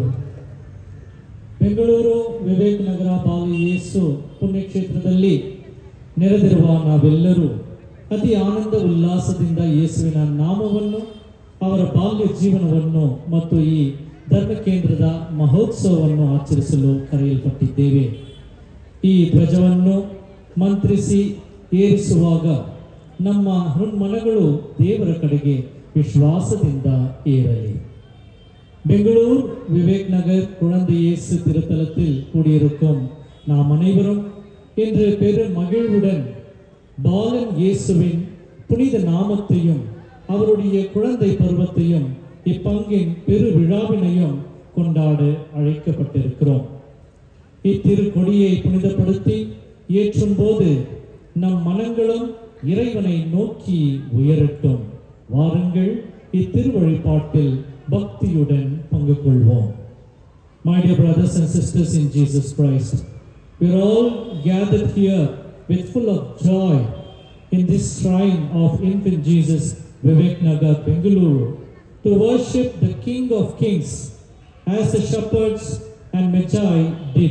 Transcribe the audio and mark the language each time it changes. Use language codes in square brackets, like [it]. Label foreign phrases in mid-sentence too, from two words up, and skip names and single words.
[kn] ಬೆಂಗಳೂರು ವಿವೇಕ್ ನಗರ ಬಾಲ ಯೇಸು ಪುಣ್ಯಕ್ಷೇತ್ರದಲ್ಲಿ ನೆರೆದಿರುವ ನಾವೆಲ್ಲರೂ ಅತಿ ಆನಂದ ಉಲ್ಲಾಸದಿಂದ ಯೇಸುವಿನ ನಾಮವನ್ನು, ಅವರ ಬಾಲ್ಯ ಜೀವನವನ್ನು ಮತ್ತು ಈ ಧರ್ಮ ಕೇಂದ್ರದ ಮಹೋತ್ಸವವನ್ನು ಆಚರಿಸಲು ಕರೆಯಲ್ಪಟ್ಟಿದ್ದೇವೆ. ಈ ಧ್ವಜವನ್ನು ಮಂತ್ರಿಸಿ ಏರಿಸುವಾಗ ನಮ್ಮ ಹೃನ್ಮನಗಳು ದೇವರ ಕಡೆಗೆ ವಿಶ್ವಾಸದಿಂದ ಏರಲಿ. [ta] பெங்களூர் விவேக் நகர் குழந்தை இயேசு திருத்தலத்தில் கூடியிருக்கும் நாம் அனைவரும் இன்று பெரும் மகிழ்வுடன் பாலன் இயேசுவின் புனித நாமத்தையும் அவருடைய குழந்தை பருவத்தையும் இப்பங்கின் பெரு விழாவினையும் கொண்டாட அழைக்கப்பட்டிருக்கிறோம். இத்திருக்கொடியை புனிதப்படுத்தி ஏற்றும் போது நம் மனங்களும் இறைவனை நோக்கி உயரட்டும். வாருங்கள், இத்திருவழிபாட்டில் பக்தியுடன் பங்கு கொள்வோம். [en] My dear brothers and sisters in Jesus Christ, we are all gathered here with full of joy in this shrine of infant Jesus, Vivek Nagar, Bengaluru, to worship the King of Kings as the shepherds and Magi did.